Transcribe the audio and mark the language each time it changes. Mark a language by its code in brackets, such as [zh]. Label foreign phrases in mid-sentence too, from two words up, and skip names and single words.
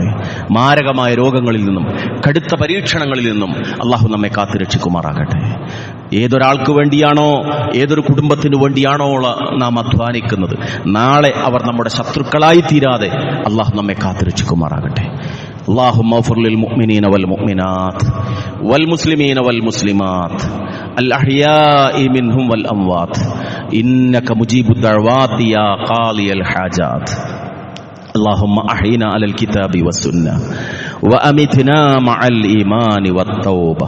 [ml] മാരകമായ രോഗങ്ങളിൽ നിന്നും കടുത്ത പരീക്ഷണങ്ങളിൽ നിന്നും അള്ളാഹു നമ്മെ കാത്തുരക്ഷിക്കുമാറാകട്ടെ. ഏതൊരാൾക്ക് വേണ്ടിയാണോ, ഏതൊരു കുടുംബത്തിന് വേണ്ടിയാണോ നാം അധ്വാനിക്കുന്നത്, നാളെ അവർ നമ്മുടെ ശത്രുക്കളായി തീരാതെ അള്ളാഹു നമ്മെ കാത്തുരക്ഷിക്കുമാറാകട്ടെ. [ar] اللهم اغفر للمؤمنين والمؤمنات والمسلمين والمسلمات الأحياء منهم والأموات إنك مجيب الدعوات يا قاضي الحاجات. اللهم أحينا على الكتاب والسنة وأمتنا مع الإيمان والتوبة.